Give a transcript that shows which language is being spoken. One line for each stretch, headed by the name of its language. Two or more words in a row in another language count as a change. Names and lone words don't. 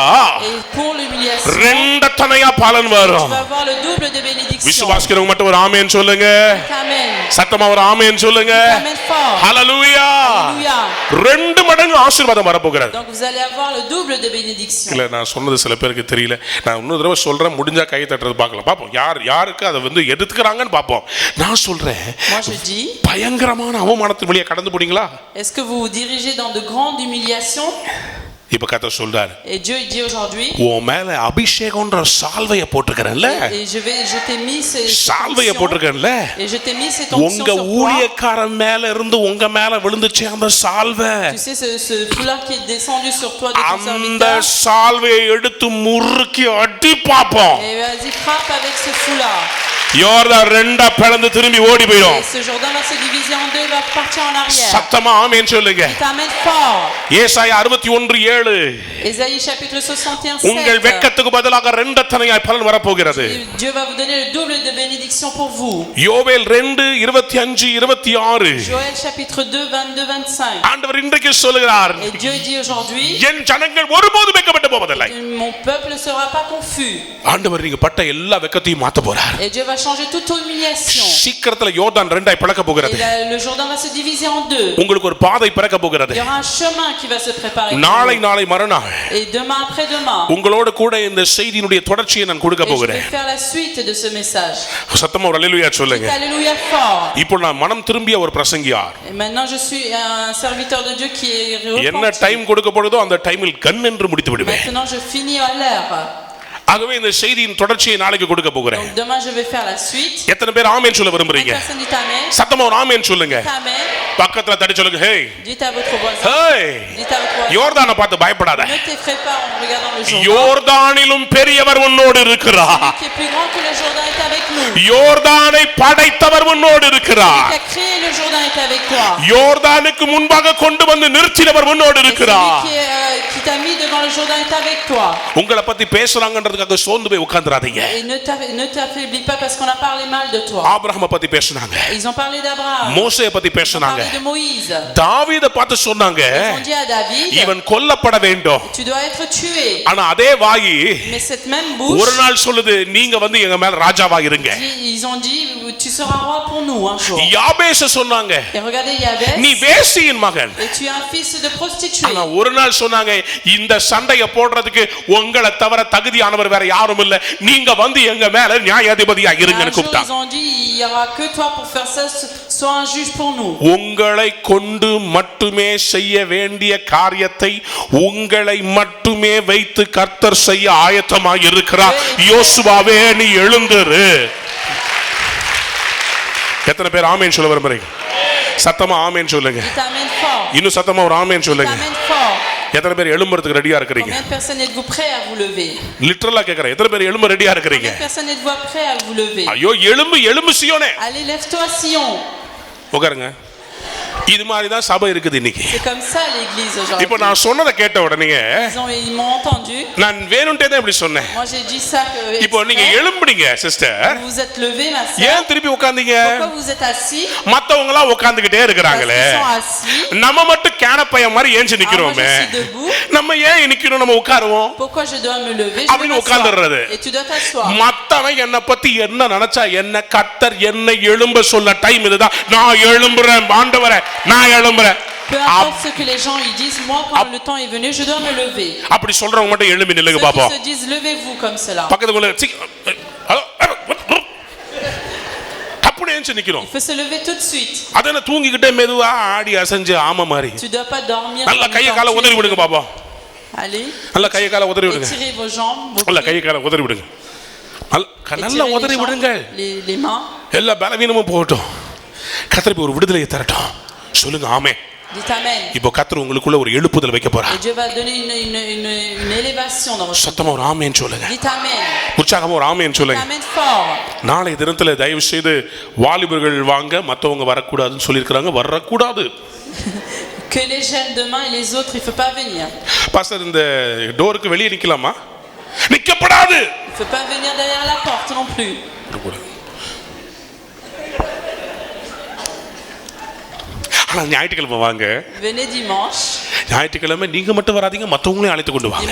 French: Et pour l'humiliation,
Tamil: 2 தனையா பலன்
French: tu
Tamil: வரும்.
French: vas avoir le double de bénédiction.
Tamil: விசுவாசிக்கிறவங்க மட்டும் ஒரு ஆமென் சொல்லுங்க.
French: Dites amen.
Tamil: சத்தமா ஒரு ஆமென் சொல்லுங்க.
French: Dites amen fort.
Tamil: ஹalleluya.
French: Alléluia.
Tamil: 2 மடங்கு ஆசீர்வாதம் வரப்போகிறது.
French: Donc vous allez avoir le double de bénédiction.
Tamil: இல்ல, நான் சொன்னது சில பேருக்கு தெரியல. நான் இன்னொரு தடவை சொல்றேன், முடிஞ்சா கை தட்டுறது பார்க்கலாம். பாப்போம் யாருக்கு அதை வந்து எடுத்துக்கிறாங்கன்னு பாப்போம். நான் சொல்றேன்,
French: Moi je dis,
Tamil: பயங்கரமான அவமானத்தின் வழியா கடந்து போனீங்களா?
French: est-ce que vous vous dirigez dans de grandes humiliations?
Tamil: இப்ப கர்த்தர் சொல்றாரு,
French: Et Dieu dit aujourd'hui,
Tamil: உன் மேல அபிஷேகம்ன்ற சால்வையை போட்டுக்கறேன்ல,
French: et je t'ai mis
Tamil: சால்வையை போட்டுக்கறேன்ல,
French: et je t'ai mis cette onction
Tamil: உங்க
French: sur toi.
Tamil: ஊழியக்காரன் மேல இருந்து உங்க மேல விழுந்துச்சு அந்த சால்வை.
French: Tu sais ce foulard qui est descendu sur toi de ton
Tamil: அந்த
French: serviteur.
Tamil: சால்வையை எடுத்து முறுக்கி அடி பாப்போம்.
French: Et vas-y, frappe avec ce foulard.
Tamil: யோர்தான் ரெண்டா பிளந்து திரும்பி ஓடி போயிடும்.
French: Et ce Jourdain va se diviser en deux, va partir en arrière.
Tamil: சத்தமா ஆமென் சொல்லுங்க.
French: Dites amen fort.
Tamil: ஏசாயா 61:7.
French: Ésaïe chapitre 61,
Tamil: உங்கள்
French: 7.
Tamil: வெட்கத்துக்கு பதிலாக ரெண்டத்தனையாய் பலன் வரப்போகிறது.
French: Dieu va vous donner le double de bénédiction pour vous.
Tamil: யோவேல் 2:25-26.
French: Joël chapitre 2, 22, 25.
Tamil: ஆண்டவர் இன்றைக்கு சொல்லுகிறார்,
French: Et Dieu dit aujourd'hui,
Tamil: என் ஜனங்கள் ஒருபோதும் வெட்கப்பட்டு போவதில்லை.
French: mon peuple ne sera pas confus.
Tamil: ஆண்டவர் நீங்க பட்ட எல்லா வெட்கத்தையும் மாத்த போறார்.
French: Et Dieu va changer toute humiliation.
Tamil: சீக்கிரத்துல யோர்தான் ரெண்டாய் பிளக்க
French: Et
Tamil: போகிறது.
French: le Jourdain va se diviser en deux.
Tamil: உங்களுக்கு ஒரு பாதை பிறக்க போகிறது.
French: Il y aura un chemin qui va se préparer.
Tamil: நாளை மறுநாள்
French: Et demain après-demain.
Tamil: உங்களோடு கூட இந்த செய்தியினுடைய தொடர்ச்சியை நான் கொடுக்க
French: Et je
Tamil: போகிறேன்.
French: vais faire la suite de ce message.
Tamil: சத்தமா ஒரு அல்லேலூயா சொல்லுங்க.
French: Dites alléluia fort.
Tamil: இப்போ நான் மனம் திரும்பிய ஒரு பிரசங்கியார்.
French: Et maintenant je suis un serviteur de Dieu qui est
Tamil: என்ன
French: repenti.
Tamil: டைம் கொடுக்கப்படுதோ அந்த டைமில் கண் என்று முடித்து விடுவேன்.
French: Maintenant je finis à l'heure.
Tamil: ஆகவே இந்த செய்தியின் தொடர்ச்சியை நாளைக்கு கொடுக்க போகிறேன்.
French: Donc demain je vais faire la suite.
Tamil: எத்தனை பேர் ஆமென் சொல்ல விரும்புறீங்க?
French: Personne dit amen.
Tamil: சத்தமா ஒரு ஆமென் சொல்லுங்க.
French: Dites amen.
Tamil: பக்கத்துல தட்டி சொல்லுங்க, ஹே
French: Dites à votre voisin. ஹே. Dites à votre voisin.
Tamil: யோர்தானை பார்த்து பயப்படாத.
French: Ne t'effraie pas en regardant le Jourdain.
Tamil: யோர்தானிலும் பெரியவர் உன்னோடு இருக்கிறார்.
French: Celui qui est plus grand que le Jourdain est avec nous.
Tamil: யோர்தானை படைத்தவர் உன்னோடு இருக்கிறார்.
French: Celui qui a créé le Jourdain est avec toi.
Tamil: யோர்தானுக்கு முன்பாக கொண்டு வந்து நிறுத்தினவர் உன்னோடு
French: Et
Tamil: இருக்கிறார்.
French: celui qui t'a mis devant le Jourdain est avec toi.
Tamil: உங்களை பத்தி பேசுறாங்கன்றதுக்காக சோர்ந்து போய் உட்கார்ந்துராதீங்க.
French: Et ne t'affaiblis pas parce qu'on a parlé mal de toi.
Tamil: ஆபிரகாமை பத்தி பேசுனாங்க.
French: Ils ont parlé d'Abraham.
Tamil: மோசேயை பத்தி
French: Ils ont
Tamil: பேசுனாங்க.
French: parlé de Moïse.
Tamil: தாவீதை பார்த்து சொன்னாங்க,
French: Ils ont dit à David,
Tamil: இவன் கொல்லப்பட வேண்டும்.
French: tu dois être tué.
Tamil: ஆனா அதே வாயி
French: Mais cette même
Tamil: ஒரு
French: bouche,
Tamil: நாள் சொல்லுது, நீங்க வந்து எங்க மேல ராஜாவா இருங்க.
French: ils ont dit, tu seras roi pour nous un jour.
Tamil: யாபேச சொன்னாங்க,
French: Et regardez Yabès,
Tamil: நீ வேசியின் மகன்.
French: et tu es un fils de prostituée.
Tamil: ஆனா ஒரு நாள் சொன்னாங்க, இந்த சண்டைய போடுறதுக்கு உங்களை தவிர தகுதியானவர் வேற யாரும் இல்ல, நீங்க வந்து எங்க மேல நியாயாதிபதியா
French: Un
Tamil: இருங்கன்னு
French: jour,
Tamil: கூப்பிட்டாங்க.
French: ils ont dit, il y aura que toi pour faire ça, sois un juge pour nous.
Tamil: உங்களை கொண்டு மட்டுமே செய்ய வேண்டிய காரியத்தை உங்களை மட்டுமே வைத்து கர்த்தர் செய்ய ஆயத்தமாக இருக்கிறார். யோசுவாவே நீ எழுந்திரு. எத்தனை பேர் ஆமென் சொல்ல விரும்புறீங்க? சத்தமா ஆமென் சொல்லுங்க.
French: Dites amen fort.
Tamil: இன்னும் சத்தமா ஒரு ஆமென்
French: Dites
Tamil: சொல்லுங்க.
French: amen fort.
Tamil: எத்தனை பேர் எழும்புறதுக்கு ரெடியா இருக்கிறீங்க?
French: Combien de personnes êtes-vous prêts à vous lever?
Tamil: லிட்டரலா கேக்குறேன், எத்தனை பேர் எழும்ப ரெடியா இருக்கிறீங்க?
French: Combien de personnes êtes-vous prêts à vous lever?
Tamil: ஐயோ எழும்பு சீயோனே.
French: Allez, lève-toi Sion.
Tamil: உட்காருங்க. இது மாதிரி தான் சபை இருக்குது இன்னைக்கு.
French: C'est comme ça l'église aujourd'hui.
Tamil: இப்போ நான் சொன்னதை கேட்ட உடனே
French: Ils m'ont entendu.
Tamil: நான் வேணும்ட்டே தான் இப்படி சொன்னேன்.
French: Moi j'ai dit ça que
Tamil: இப்போ நீங்க எழும்புறீங்க சிஸ்டர்.
French: vous vous êtes levé ma sœur.
Tamil: ஏன் திருப்பி உட்கார்ந்தீங்க?
French: Pourquoi vous êtes assis?
Tamil: மத்தவங்க எல்லாம் உட்கார்ந்துகிட்டே இருக்கறாங்களே.
French: Ils sont assis.
Tamil: நம்ம மட்டும் கேனப்பைய மாதிரி ஏஞ்சி நிக்கிறோமே.
French: Moi je suis debout.
Tamil: நம்ம ஏன் நிக்கிறோம்? நம்ம உட்காருவோம்.
French: Pourquoi je dois me lever?
Tamil: அப்படின்னு உட்கார்ந்துறது.
French: Et tu dois t'asseoir.
Tamil: மத்தவன் என்ன பத்தி என்ன நினைச்சா என்ன, கர்த்தர் என்னை எழும்ப சொல்ல டைம் இதுதான். நான் எழும்புறேன் ஆண்டவரே, நான் எழும்புறேன்.
French: Peu importe ce que les gens ils disent, moi quand le temps est venu, je dois me lever.
Tamil: அப்படி சொல்றவங்க மட்டும் எழும்பி நில்லுங்க
French: Ceux
Tamil: பாப்போம்.
French: qui se disent levez-vous comme cela.
Tamil: பக்கத்துல அப்படி ஏஞ்சி நிக்கிறோம்.
French: Il faut se lever tout de suite.
Tamil: அதென்ன தூங்கிக்கிட்டே மெதுவா ஆடி அசைஞ்சு ஆமா மாதிரி.
French: Tu dois pas dormir.
Tamil: நல்ல கையை காலை உதறி விடுங்க பாப்போம்.
French: Allez.
Tamil: நல்ல கையை காலை உதறி விடுங்க.
French: Étirez vos jambes.
Tamil: நல்ல கையை காலை உதறி விடுங்க. நல்ல உதறி விடுங்க.
French: Les mains.
Tamil: எல்லா பலவீனமும் போகட்டும். கர்த்தர் ஒரு விடுதலையை தரட்டும். சொல்லுங்க ஆமென்.
French: Dites amen.
Tamil: இப்போ கர்த்தர் உங்களுக்குள்ள ஒரு எழுப்புதல் வைக்க போறார்.
French: Et Dieu va donner une élévation dans votre vie.
Tamil: சத்தமா ஒரு ஆமென் சொல்லுங்க.
French: Dites amen.
Tamil: உற்சாகமா ஒரு ஆமென்
French: Dites
Tamil: சொல்லுங்க.
French: amen fort.
Tamil: நாளை தினத்துல தயவு செய்து வாலிபர்கள் வாங்க, மத்தவங்க வரக்கூடாதுன்னு சொல்லியிருக்காங்க. வரக்கூடாது.
French: Que les jeunes demain et les autres, il faut pas venir.
Tamil: பாஸ்டர் இந்த டோருக்கு வெளியே நிக்கலாமா? நிக்கப்படாது.
French: Il faut pas venir derrière la porte non plus.
Tamil: ஆனா ஞாயிற்றுக்கிழமை வாங்க.
French: Venez dimanche.
Tamil: ஞாயிற்றுக்கிழமை நீங்க மட்டும் வராதீங்க, மத்தவங்களையும் அழைத்து கொண்டு வாங்க.